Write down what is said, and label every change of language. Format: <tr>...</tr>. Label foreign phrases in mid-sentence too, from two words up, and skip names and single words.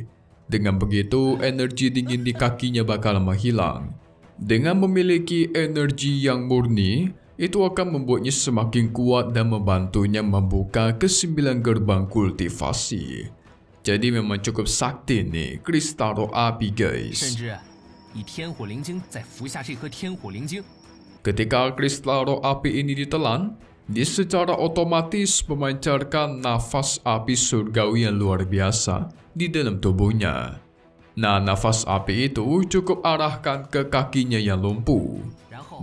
<id>Dengan begitu, energi dingin di kakinya bakal menghilang. Dengan memiliki energi yang murni, itu akan membuatnya semakin kuat dan membantunya membuka ke-9 gerbang kultivasi. Jadi memang cukup sakti nih kristal roh api</id> <zh>甚</zh> <id>guys.</id> <zh>至以天火灵晶再服下这颗天火灵晶，</zh> <id>Ketika kristal roh api ini ditelan, dia secara otomatis memancarkan nafas api surgawi yang luar biasa di dalam tubuhnya. Nah, nafas api itu cukup arahkan ke kakinya yang lumpuh.</id> <zh>然后</zh>